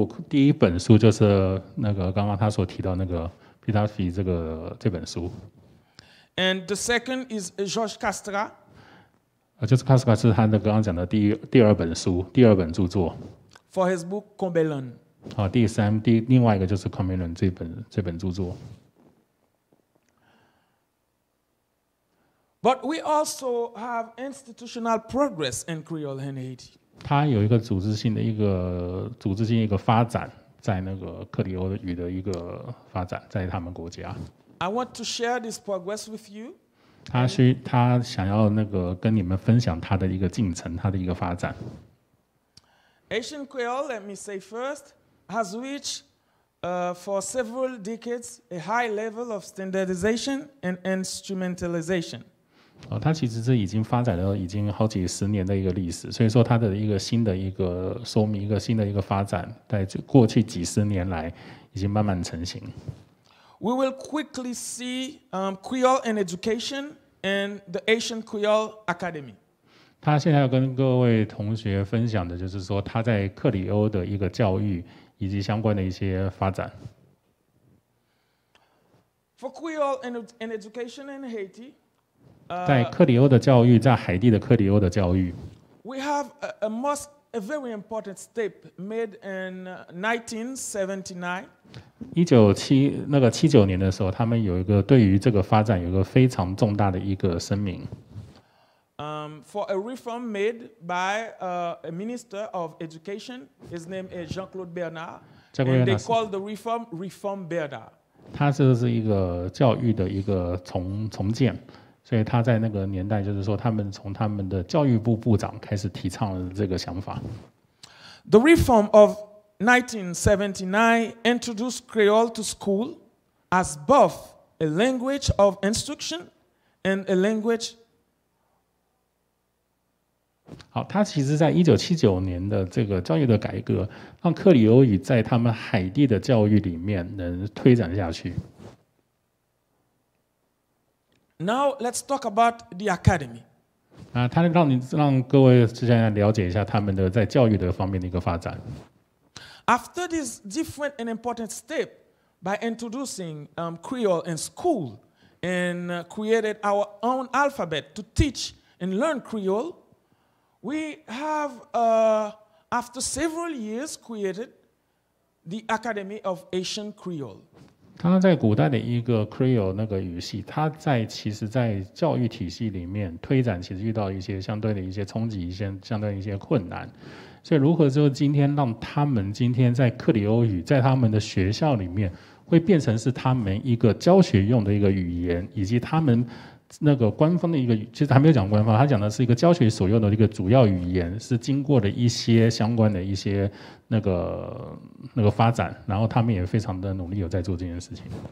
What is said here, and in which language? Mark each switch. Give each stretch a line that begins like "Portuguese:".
Chinese: 第一本书就是那个刚刚他所提到那个 Désafi 这本书。
English: And the second is Georges Castra.
Chinese: 就是 Castra 是他的刚刚讲的第二本书，第二本著作。
English: For his book, Combelon.
Chinese: 另外一个就是 Combelon 这本著作。
English: But we also have institutional progress in Creole in Haiti.
Chinese: 它有一个组织性的一个发展，在那个克里欧语的一个发展，在他们国家。
English: I want to share this progress with you.
Chinese: 他想要那个跟你们分享他的一个进程，他的一个发展。
English: Haitian Creole, let me say first, has reached for several decades a high level of standardization and instrumentalization.
Chinese: 它其实是已经发展了已经好几十年的一个历史，所以说它的一个新的一个说明，一个新的一个发展，在过去几十年来已经慢慢成型。
English: We will quickly see Creole in education and the Haitian Creole Academy.
Chinese: 他现在要跟各位同学分享的就是说，他在克里欧的一个教育以及相关的一些发展。
English: For Creole in education in Haiti.
Chinese: 在克里欧的教育，在海地的克里欧的教育
English: ，We have a very important step made in 1979.
Chinese: 79年的时候，他们有一个对于这个发展有一个非常重大的一个声明。
English: For a reform made by a minister of education, his name is Jean-Claude Bernard, and they call the reform Bernard.
Chinese: 他这是一个教育的一个重建。所以他在那个年代，就是说，他们从他们的教育部部长开始提倡了这个想法。
English: The reform of 1979 introduced Creole to school as both a language of instruction and a language.
Chinese: 好，他其实在1979年的这个教育的改革，让克里欧语在他们海地的教育里面能推展下去。
English: Now let's talk about the academy.
Chinese: 他让各位之前了解一下他们的在教育的方面的一个发展。
English: After this different and important step by introducing Creole in school and created our own alphabet to teach and learn Creole, we have after several years created the Academy of Haitian Creole.
Chinese: 他在古代的一个 creole 那个语系，他其实在教育体系里面推展，其实遇到一些相对的一些冲击，相对的一些困难。所以如何就今天让他们今天在克里欧语在他们的学校里面会变成是他们一个教学用的一个语言，以及他们那个官方的一个，其实还没有讲官方，他讲的是一个教学所用的一个主要语言，是经过了一些相关的一些那个发展，然后他们也非常的努力有在做这件事情。